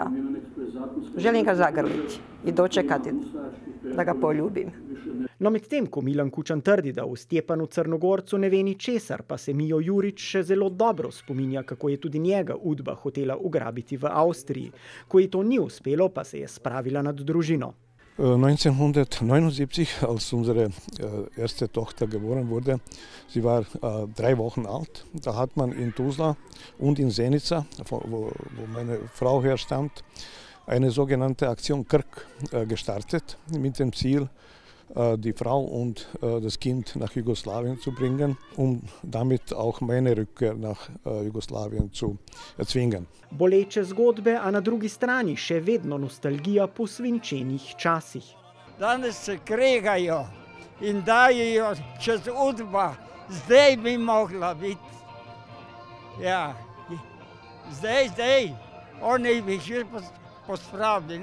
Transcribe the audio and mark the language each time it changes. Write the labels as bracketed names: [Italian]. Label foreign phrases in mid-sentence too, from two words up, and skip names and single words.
[Croatian] Želim ga zagrliti i dočekati da ga poljubim. [Slovenian] No, medtem ko Milan Kučan trdi, da v Stjepanu Crnogorcu ne ve ničesar, pa se Mijo Jurič še zelo dobro spominja, kako je tudi njega Udba hotela ugrabiti v Avstriji. Ko ji to ni uspelo, pa se je spravila nad družino. [German] 1979, als unsere erste Tochter geboren wurde, sie war 3 Wochen alt, da hat man in Tuzla und in Zenica, wo meine Frau herstammt, eine sogenannte Aktion Krk gestartet, mit dem Ziel, die Frau und das Kind nach Jugoslawien zu bringen, um damit auch meine Rückkehr nach Jugoslawien zu erzwingen. [Slovenian] Boleče zgodbe, a na drugi strani še vedno nostalgija po svinčenih časih. Danes se kregajo in dajejo čez Udba, zdaj bi mogla biti. Ja, zdaj, oni bi že pospravili.